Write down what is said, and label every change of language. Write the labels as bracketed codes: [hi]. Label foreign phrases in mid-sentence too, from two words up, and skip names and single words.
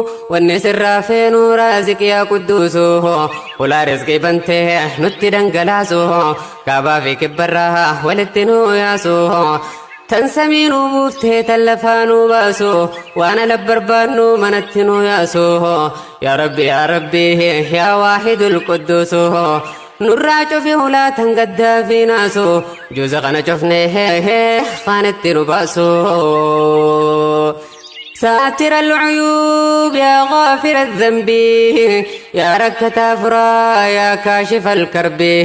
[om] wanni sirraa feenu [ar] رازق يا قدوس, [om] ulaa riskii bantee nutti dhangalaasu, kaabaa fi kibbarraa walitti nu yaasu, tan samii nu buuftee tan lafaa nu baasu, waan ala barbaannu manatti nu yaasu, yaa Rabbi, yaa Rabbi, yaa Waahidul Qudduusu, nurraa cufi ulaa tan gaddaa fi naasu, juuza kana cufne kaanitti nu baasu. [ar] ساتر العيوب يا غافر الذنب، يا ركتا فرا، يا كاشف الكرب،